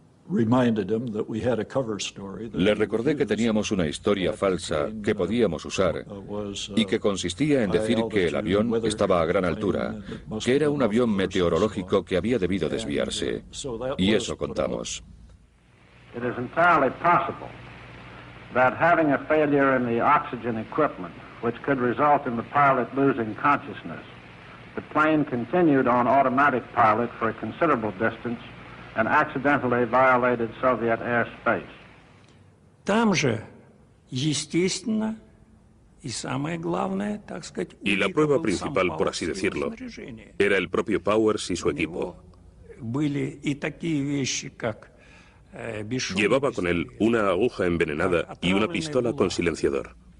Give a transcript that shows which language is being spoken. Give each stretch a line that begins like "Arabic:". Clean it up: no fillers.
Spanish: Le recordé que teníamos una historia falsa que podíamos usar y que consistía en decir que el avión estaba a gran altura, que era un avión meteorológico que había debido desviarse. Y eso contamos.
English: It is entirely possible that having a failure in the oxygen equipment, which could result in the pilot losing consciousness, the plane continued on automatic pilot for a considerable distance and accidentally violated Soviet airspace.
Russian: Там же, естественно, и самое главное, так сказать,
Spanish: Y la prueba principal, por así decirlo, era el propio Powers y su equipo.
Russian: Были и такие вещи, как
Spanish: Llevaba con él una aguja envenenada y una pistola con silenciador.